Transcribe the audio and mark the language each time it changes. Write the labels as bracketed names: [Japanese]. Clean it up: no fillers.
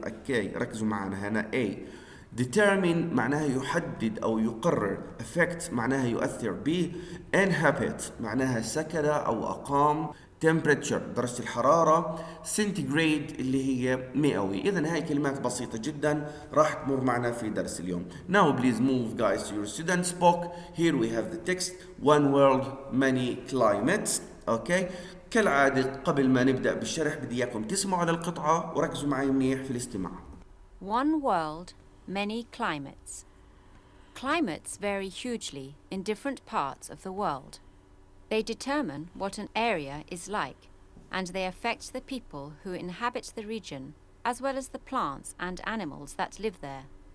[Arabic] أوكي ركزوا معنا هنا. A determine معناها يحدد أو يقرر. affect معناها يؤثر به. inhabit معناها سكن أو أقام. temperature درجة الحرارة. centigrade اللي هي مئوي. إذن هاي كلمات بسيطة جدا راح تمر معنا في درس اليوم. [English] Now please move guys to your students book. Here we have the text one world many climates. [Arabic] أوكي كالعادة قبل ما نبدأ بالشرح بدي إياكم تسمعوا على القطعة وركزوا معي منيح في الاستماع. [English] One world, many climates. Climates vary hugely in different parts of the world. They determine what an area is like, and they affect the people who inhabit the region, as well as the plants and animals that live there.